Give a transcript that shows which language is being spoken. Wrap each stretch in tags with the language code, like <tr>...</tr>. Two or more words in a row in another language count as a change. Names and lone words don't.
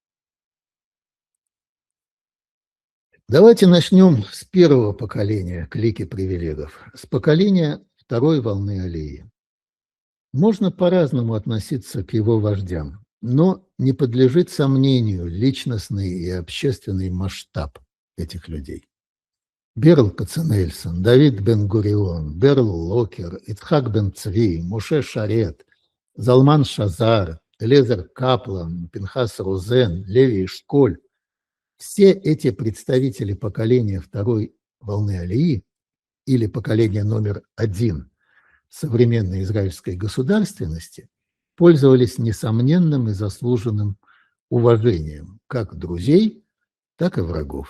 <ru>Давайте начнем с первого поколения клики привилегов, с поколения второй волны Алии. Можно по-разному относиться к его вождям, но не подлежит сомнению личностный и общественный масштаб этих людей. Берл Каценельсон, Давид Бен-Гурион, Берл Локер, Ицхак Бен-Цви, Муше Шарет, Залман Шазар, Элиэзер Каплан, Пинхас Розен, Леви Эшколь – все эти представители поколения второй волны Алии или поколения номер 1 современной израильской государственности пользовались несомненным и заслуженным уважением как друзей, так и врагов.</ru>